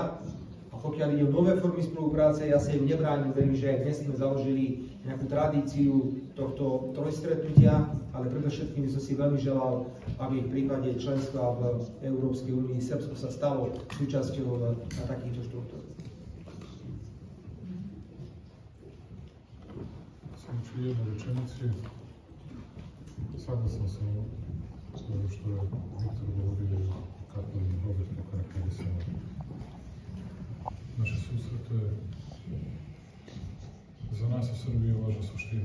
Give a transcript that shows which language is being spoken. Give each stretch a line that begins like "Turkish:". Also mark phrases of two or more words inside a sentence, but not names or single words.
Slovak: A pokiaľ ide o nové formy spolupráce, ja sa im nebránim, verím, že aj dnes sme založili nejakú tradíciu tohto trojstretnutia, ale predovšetkým by som si veľmi želal, aby v prípade členstva v Európskej únii Srbsko sa stalo súčasťou na takýchto štruktúr.
Serbian: Som čuli jednu rečenici. Saglasan sam s ovim što je Viktor govorio, kako i Roberto karakterisano naše susrete. Za nas u Srbiji je važna suština.